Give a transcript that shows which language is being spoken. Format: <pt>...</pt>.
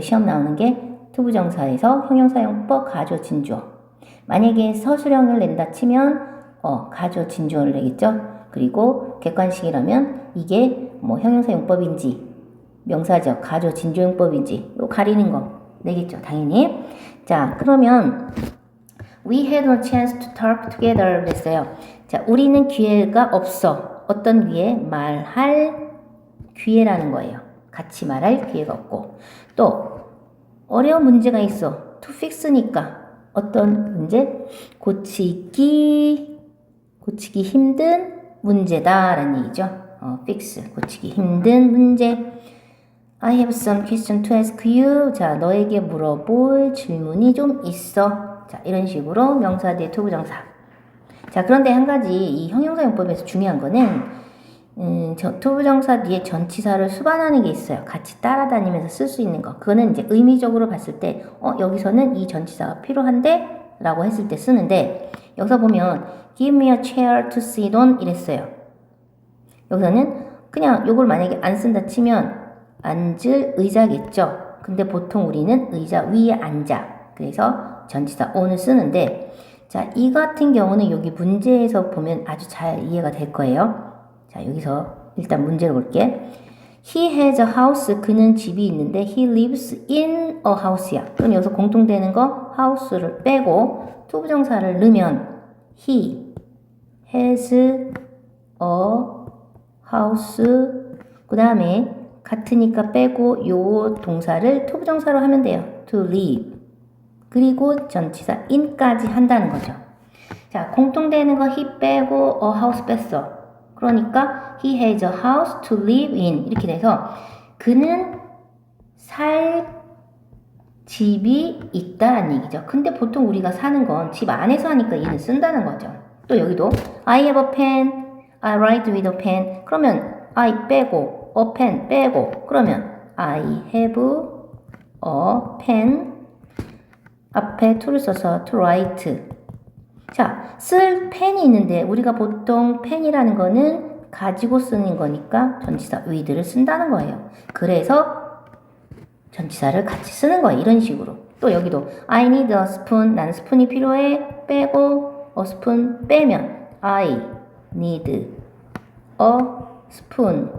<ko>시험 나오는 게 투부정사에서 형용사용법 가주어 진주어. 만약에 서술형을 낸다 치면 가주어 진주어를 내겠죠. 그리고 객관식이라면 이게 뭐 형용사용법인지 명사적 가주어 진주어용법인지 요 가리는 거 내겠죠. 당연히. 자, 그러면</ko> <en>We had no chance to talk together</en> <ko>그랬어요. 자, 우리는 기회가 없어. 어떤 기회? 말할 기회라는 거예요. 같이 말할 기회가 없고 또 어려운 문제가 있어. to fix니까 어떤 문제? 고치기 힘든 문제다 라는 얘기죠. fix, 고치기 힘든 문제.</ko> <en>I have some question to ask you.</en> <ko>자, 너에게 물어볼 질문이 좀 있어. 자, 이런 식으로 명사 뒤에 투부정사. 자, 그런데 한 가지 이 형용사용법에서 중요한 거는 투부정사 뒤에 전치사를 수반하는 게 있어요. 같이 따라다니면서 쓸 수 있는 거. 그거는 이제 의미적으로 봤을 때, 여기서는 이 전치사가 필요한데? 라고 했을 때 쓰는데, 여기서 보면,</ko> <en>give me a chair to sit on</en> <ko>이랬어요. 여기서는 그냥 요걸 만약에 안 쓴다 치면, 앉을 의자겠죠. 근데 보통 우리는 의자 위에 앉아. 그래서 전치사 on을 쓰는데, 자, 이 같은 경우는 여기 문제에서 보면 아주 잘 이해가 될 거예요. 자, 여기서 일단 문제를 볼게.</ko> <en>He has a house.</en> <ko>그는 집이 있는데</ko> <en>he lives in a house</en> <ko>야. 그럼 여기서 공통되는 거 house를 빼고 투부정사를 넣으면</ko> <en>he has a house</en> <ko>그 다음에 같으니까 빼고 요 동사를 투부정사로 하면 돼요.</ko> <en>to live.</en> <ko>그리고 전치사 in까지 한다는 거죠. 자, 공통되는 거 he 빼고 a house 뺐어. 그러니까</ko> <en>he has a house to live in</en> <ko>이렇게 돼서 그는 살 집이 있다는 얘기죠. 근데 보통 우리가 사는 건 집 안에서 하니까 얘는 쓴다는 거죠. 또 여기도</ko> <en>I have a pen, I write with a pen. 그러면 I 빼고 a pen 빼고 그러면 I have a pen</en> <ko>앞에 to를 써서</ko> <en>to write.</en> <ko>자, 쓸 펜이 있는데 우리가 보통 펜이라는 거는 가지고 쓰는 거니까 전치사 with를 쓴다는 거예요. 그래서 전치사를 같이 쓰는 거예요. 이런 식으로. 또 여기도</ko> <en>I need a spoon.</en> <ko>나는 스푼이 필요해.</ko> <en>빼고 a spoon 빼면 I need a spoon.</en>